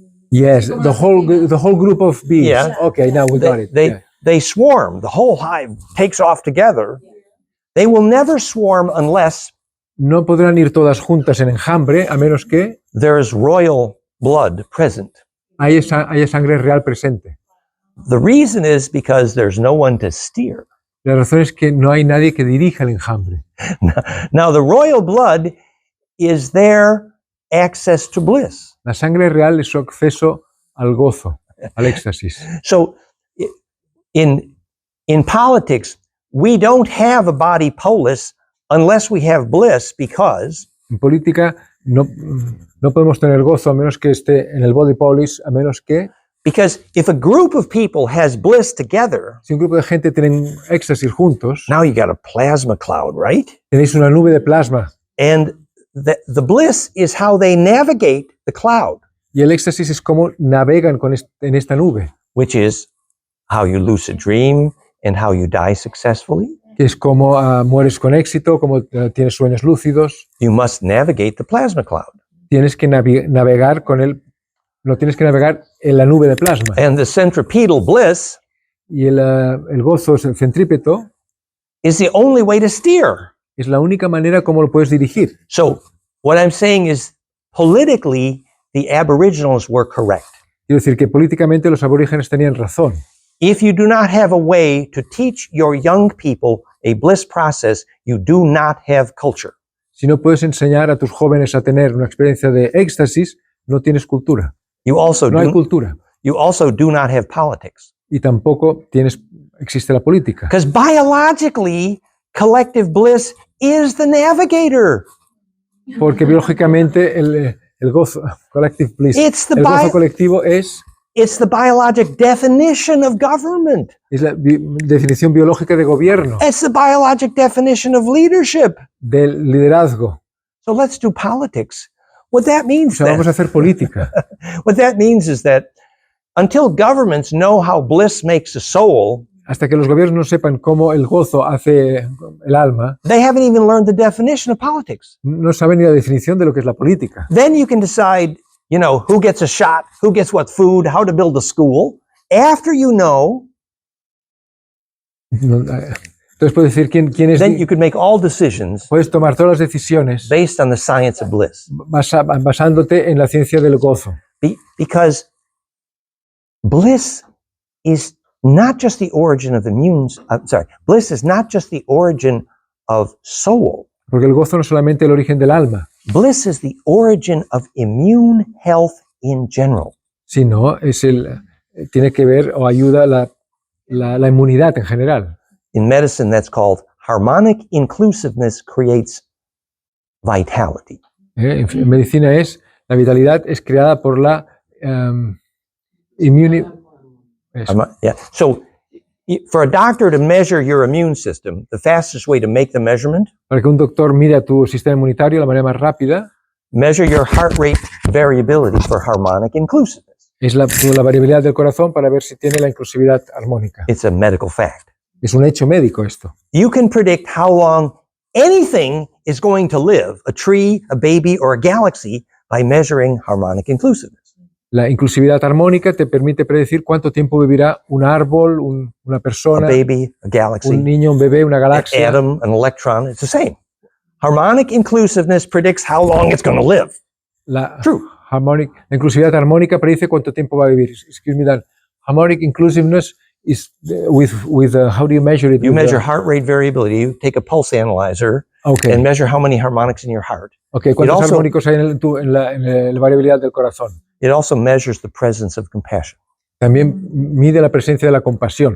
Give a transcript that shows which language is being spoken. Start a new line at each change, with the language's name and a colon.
English: Yes, the whole group of bees. Yeah. Okay, now we got it. They swarm. The whole hive takes off together. They will never swarm unless
Spanish: no podrán ir todas juntas en enjambre a menos que
English: there is royal blood present.
Spanish: Haya sangre real presente.
English: The reason is because there's no one to steer.
Spanish: La razón es que no hay nadie que dirija el enjambre.
English: Now the royal blood is their access to bliss.
Spanish: La sangre real es su acceso al gozo, al éxtasis.
English: So in politics, we don't have a body polis unless we have bliss, because
Spanish: en política no podemos tener gozo a menos que esté en el body polis, a menos que
English: because if a group of people has bliss together,
Spanish: si un grupo de gente tienen éxtasis juntos,
English: now you got a plasma cloud, right?
Spanish: Tenéis una nube de plasma.
English: And the bliss is how they navigate the cloud.
Spanish: Y el éxtasis es cómo navegan en esta nube.
English: Which is how you lucid dream and how you die successfully.
Spanish: Que es como mueres con éxito, como tienes sueños lúcidos.
English: You must navigate the plasma cloud.
Spanish: Tienes que navegar tienes que navegar en la nube de plasma.
English: And the centripetal bliss
Spanish: y el gozo centrípeto
English: is the only way to steer.
Spanish: Es la única manera como lo puedes dirigir.
English: So what I'm saying is politically the aboriginals were correct.
Spanish: Quiero decir que políticamente los aborígenes tenían razón.
English: If you do not have a way to teach your young people a bliss process, you do not have culture.
Spanish: Si no puedes enseñar a tus jóvenes a tener una experiencia de éxtasis, no tienes cultura. No hay cultura.
English: You also do not have politics.
Spanish: Y tampoco existe la política.
English: Because biologically, collective bliss is the navigator.
Spanish: Porque biológicamente el gozo,
English: collective bliss, It's the
Spanish: el gozo
English: bio-
Spanish: colectivo es
English: It's the biologic definition of government.
Spanish: la definición biológica de gobierno,
English: It's the biologic definition of leadership.
Spanish: del liderazgo.
English: So let's do politics. What that
Spanish: O
English: means
Spanish: sea, vamos a
English: then,
Spanish: hacer política.
English: what that means is that until governments know how bliss makes a soul,
Spanish: Hasta que los gobiernos no sepan cómo el gozo hace el alma,
English: they haven't even learned the definition of politics.
Spanish: no saben ni la definición de lo que es la política.
English: Then you can decide, who gets a shot, who gets what food, how to build a school. After you know,
Spanish: Entonces puedes decir quién es.
English: then you can make all decisions
Spanish: Puedes tomar todas las decisiones
English: based on the science of bliss.
Spanish: basándote en la ciencia del gozo.
English: Because bliss is not just the origin of bliss is not just the origin of soul.
Spanish: Porque el gozo no es solamente el origen del alma,
English: Bliss is the origin of immune health in general.
Spanish: sino tiene que ver o ayuda la inmunidad en general.
English: In medicine, that's called harmonic inclusiveness creates vitality.
Spanish: En medicina la vitalidad es creada por la inmunidad.
English: Yeah. So for a doctor to measure your immune system, the fastest way to make the measurement,
Spanish: Para que un doctor mire tu sistema inmunitario, la manera más rápida
English: measure your heart rate variability for harmonic inclusiveness.
Spanish: es la variabilidad del corazón para ver si tiene la inclusividad armónica.
English: It's a medical fact.
Spanish: Es un hecho médico esto.
English: You can predict how long anything is going to live, a tree, a baby, or a galaxy, by measuring harmonic inclusiveness.
Spanish: La inclusividad armónica te permite predecir cuánto tiempo vivirá un árbol, una
English: A
Spanish: persona,
English: baby, a galaxy,
Spanish: un niño, un bebé, una
English: an
Spanish: galaxia.
English: atom, an electron, it's the same. Harmonic inclusiveness predicts how long it's going to live.
Spanish: La
English: True.
Spanish: la inclusividad armónica predice cuánto tiempo va a vivir.
English: Excuse me, that harmonic inclusiveness is with how do you measure it? You With measure heart rate variability. You take a pulse analyzer Okay. and measure how many harmonics in your heart.
Spanish: Okay, ¿cuántos
English: also-
Spanish: armónicos hay en la variabilidad del corazón?
English: It also measures the presence of compassion,
Spanish: También mide la presencia de la compasión,